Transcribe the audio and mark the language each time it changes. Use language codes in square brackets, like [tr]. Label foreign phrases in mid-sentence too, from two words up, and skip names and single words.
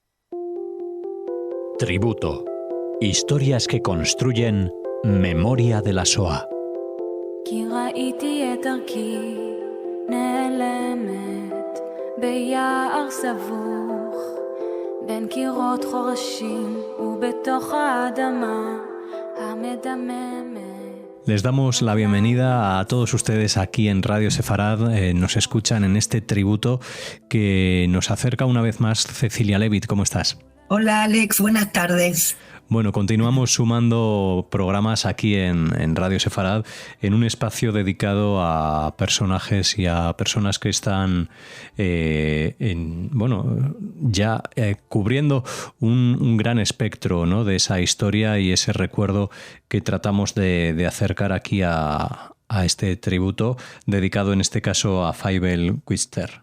[es] Tributo. Historias que construyen memoria de la Shoah. [he] כי ראיתי את דרכי נעלמת ביער סבוך בין קירות חורשים ובתוך האדמה המדממת. [es] Les damos la bienvenida a todos ustedes aquí en Radio Sefarad. Nos escuchan en este tributo que nos acerca una vez más Cecilia Levitt. ¿Cómo estás? Hola Alex, buenas tardes. Bueno, continuamos sumando programas aquí en Radio Sefarad en un espacio dedicado a personajes y a personas que están cubriendo un gran espectro, ¿no?, de esa historia y ese recuerdo que tratamos de acercar aquí a este tributo dedicado en este caso a Feivel Wichter.